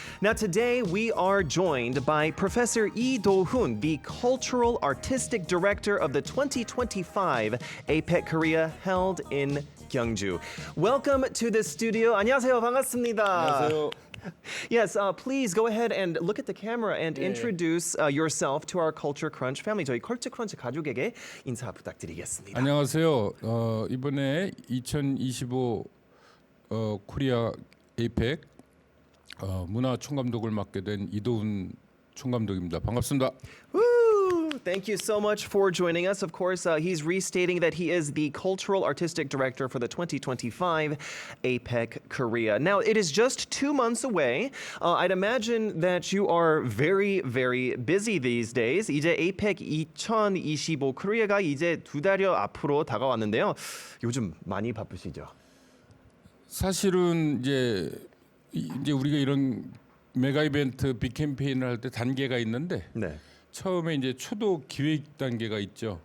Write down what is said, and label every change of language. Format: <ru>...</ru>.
<en>Now today we are joined by Professor Lee Do-hoon, the Cultural Artistic Director of the 2025 APEC Korea held in Gyeongju. Welcome to the studio.</en> <ko>안녕하세요. 반갑습니다. 안녕하세요.</ko> <en>Yes, please go ahead and look at the camera and introduce yourself to our Culture Crunch family.</en> <ko>저희 컬처 크런치 가족에게 인사 부탁드리겠습니다. 안녕하세요. 이번에 2025 코리아 에이펙 문화 총감독을 맡게 된 이도훈 총감독입니다. 반갑습니다. Woo!</ko> <en>Thank you so much for joining us. Of course, he's restating that he is the Cultural Artistic Director for the 2025 APEC Korea. Now, it is just 2 months away. I'd imagine that you are very, very busy these days.</en> <ko>이제 APEC 2025 코리아가 이제 2달여 앞으로 다가왔는데요. 요즘 많이 바쁘시죠? 사실은 이제 우리가 이런 메가 이벤트 빅 캠페인을 할 때 단계가 있는데 네. 처음에 이제 초도 기획 단계가 있죠.</ko>